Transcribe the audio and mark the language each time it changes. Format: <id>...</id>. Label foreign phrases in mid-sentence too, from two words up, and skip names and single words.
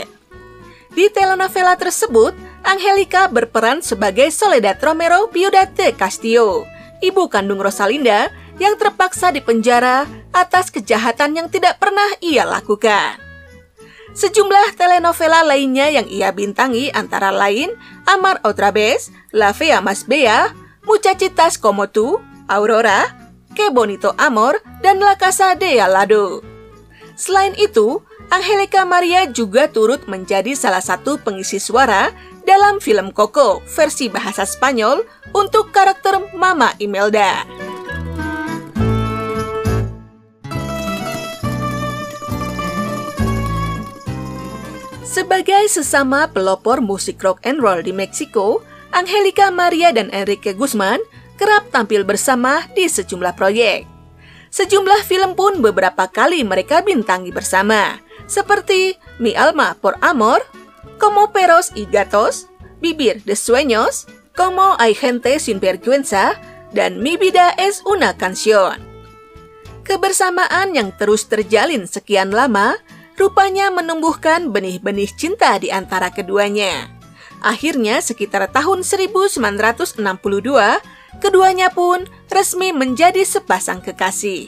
<id>Di telenovela tersebut, Angelica berperan sebagai Soledad Romero Viuda de Castillo, ibu kandung Rosalinda yang terpaksa dipenjara atas kejahatan yang tidak pernah ia lakukan. Sejumlah telenovela lainnya yang ia bintangi antara lain Amar Otra Vez, La Fea Más Bella, Muchachitas Como Tú, Aurora, Que Bonito Amor, dan La Casa de Al Lado. Selain itu, Angelica Maria juga turut menjadi salah satu pengisi suara dalam film Coco versi bahasa Spanyol untuk karakter Mama Imelda. Sebagai sesama pelopor musik</id> <en>rock and roll</en> <id>di Meksiko, Angelica Maria dan Enrique Guzman kerap tampil bersama di sejumlah proyek. Sejumlah film pun beberapa kali mereka bintangi bersama, seperti Mi Alma por Amor, Como Perros y Gatos, Vivir de Sueños, Como Hay Gente Sin Vergüenza, dan Mi Vida es una Canción. Kebersamaan yang terus terjalin sekian lama rupanya menumbuhkan benih-benih cinta di antara keduanya. Akhirnya sekitar tahun 1962, keduanya pun resmi menjadi sepasang kekasih.</id>